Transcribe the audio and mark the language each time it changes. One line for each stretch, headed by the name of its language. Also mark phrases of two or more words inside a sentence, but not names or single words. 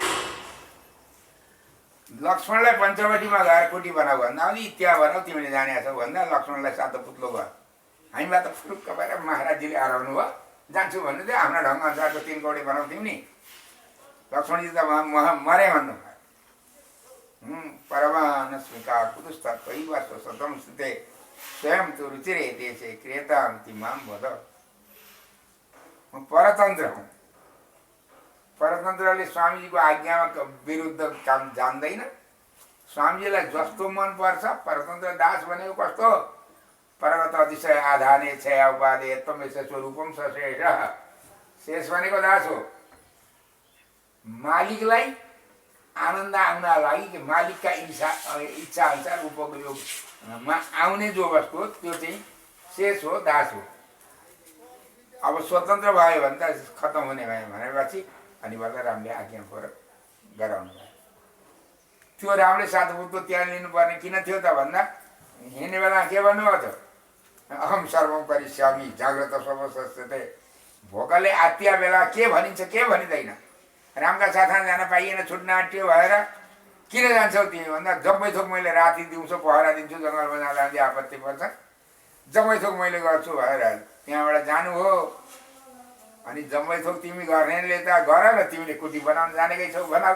Nepali: लक्ष्मणलाई पञ्चवटीमा गएर कुटी बनाऊ भन्दा अलि त्यहाँ बनाऊ तिमीले जाने छौ भन्दा लक्ष्मणलाई सातो पुत्लो भयो। हामीलाई त फुरुक्क भएर महाराजजीले हराउनु भयो। जान्छु भन्नु थियो, आफ्नो ढङ्ग अनुसारको 3 कौडी बनाउँथ्यौँ नि। लक्ष्मणजी त मरे भन्नु भयो।
Sanskrit: परमान स्मिका कुतुस्तत्वैव स्वसतं स्थिते स्वयं तु रुचिरे देशे क्रियतां मां वद।
Nepali: म परतन्त्र हुँ। परतन्त्रले स्वामीजीको आज्ञामा विरुद्ध काम जान्दैन। स्वामीजीलाई जस्तो मन पर्छ, परतन्त्र दास भनेको कस्तो?
Sanskrit: परगत अतिशय आधाने छया उपाधे त्वमेष स्वरूपम सशेष।
Nepali: शेष भनेको दास हो। मालिकलाई आनन्द आउन लागि मालिकका इच्छा अनुसार उपयोगमा आउने जो वस्तु हो त्यो चाहिँ शेष हो दास हो। अब स्वतन्त्र भयो भने त खत्तम हुने भयो भनेपछि अनि बलरामले आज्ञा गराउनु भयो। त्यो रामले साधुपुतको त्याग लिनुपर्ने किन थियो त भन्दा हिँड्ने बेला के भन्नुभयो त
Sanskrit: अहम सर्वम परिश्यामी जाग्रत सर्वस्वस्थते।
Nepali: भोकले आत्तिया बेला के भनिन्छ के भनिँदैन। रामका साथमा जान पाइएन छुट्न आँट्यो भएर किन जान्छौ तिमी भन्दा जम्मै थोक मैले राति दिउँसो पहरा दिन्छु जङ्गलमा जाँदा आपत्ति पर्छ जम्मै थोक मैले गर्छु भएर त्यहाँबाट जानु हो। अनि जम्मै थोक तिमी गर्नेले त गर र तिमीले कुटी बनाउन जानेकै छौ बनाऊ।